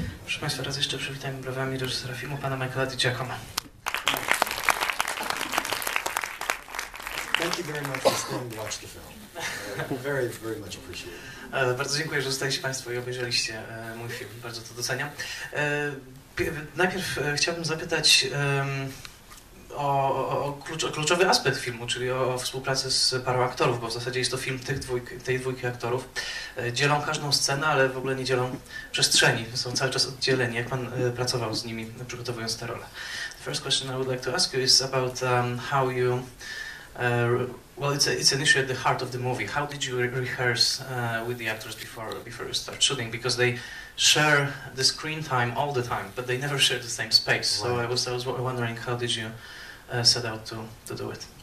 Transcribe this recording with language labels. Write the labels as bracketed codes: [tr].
[pl] Proszę Państwa, raz jeszcze przywitajmy brawami reżysera filmu, pana Michaela Di Jiacomo. [en] Thank you very much for staying to watch the film. Very, very much appreciated. [pl] Bardzo dziękuję, że zostaliście Państwo i obejrzeliście mój film. Bardzo to doceniam. Najpierw chciałbym zapytać o kluczowy aspekt filmu, czyli o współpracę z parą aktorów, bo w zasadzie jest to film tej dwójki aktorów. Dzielą każdą scenę, ale w ogóle nie dzielą przestrzeni. Są cały czas oddzieleni. Jak Pan pracował z nimi, przygotowując te role? [en] The first question I would like to ask you is about how you well, it's an issue at the heart of the movie. How did you rehearse with the actors before you start shooting? Because they share the screen time all the time, but they never share the same space. So I was wondering, how did you set out to do it?